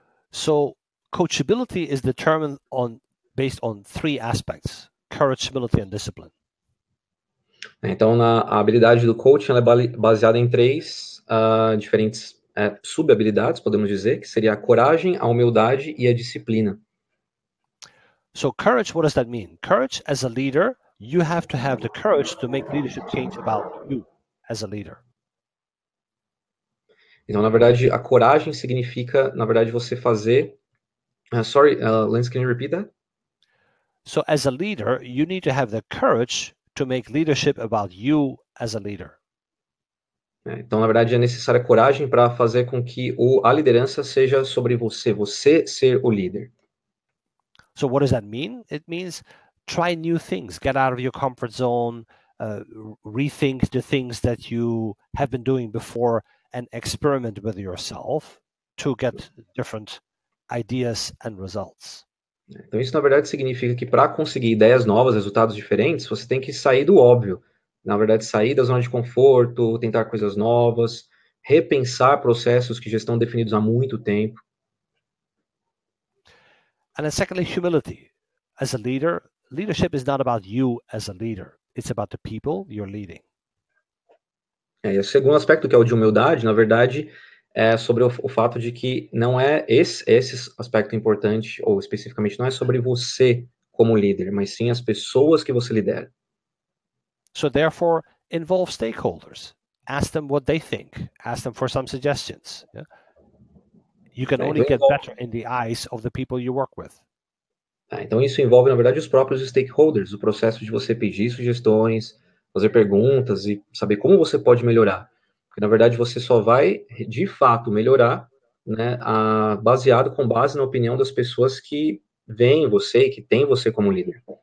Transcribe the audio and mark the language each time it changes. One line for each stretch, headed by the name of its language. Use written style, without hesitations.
English: So coachability is determined based on 3 aspects: courage, humility, and discipline.
Portuguese: Então, a habilidade do coaching ela é baseada em 3 diferentes sub-habilidades, podemos dizer, que seria a coragem, a humildade e a disciplina.
English: So courage, what does that mean? Courage, as a leader, you have to have the courage to make leadership change about you as a leader.
Portuguese: Então, na verdade, a coragem significa, na verdade, você fazer...
English: Lance, can you repeat that? So as a leader, you need to have the courage to make leadership about you as a leader.
Portuguese: Então, na verdade, é necessária coragem para fazer com que a liderança seja sobre você ser o líder.
English: So what does that mean? It means try new things, get out of your comfort zone, rethink the things that you have been doing before, and experiment with yourself to get different ideas and results.
Portuguese: Então, isso, na verdade, significa que para conseguir ideias novas, resultados diferentes, você tem que sair do óbvio. Na verdade, sair da zona de conforto, tentar coisas novas, repensar processos que já estão definidos há muito tempo.
English: And then secondly, humility. As a leader, leadership is not about you as a leader. It's about the people you're leading.
Portuguese: E o segundo aspecto, que é o de humildade, na verdade, é sobre o fato de que não é esse aspecto importante, ou especificamente não é sobre você como líder, mas sim as pessoas que você lidera.
English: So therefore, involve stakeholders. Ask them what they think. Ask them for some suggestions. Yeah? You can only get better in the eyes of the people you work with.
Portuguese: Então isso envolve, na verdade, os próprios stakeholders, o processo de você pedir sugestões, fazer perguntas e saber como você pode melhorar. Porque, na verdade, você só vai, de fato, melhorar, né, baseado com base na opinião das pessoas que veem você e que têm você como líder.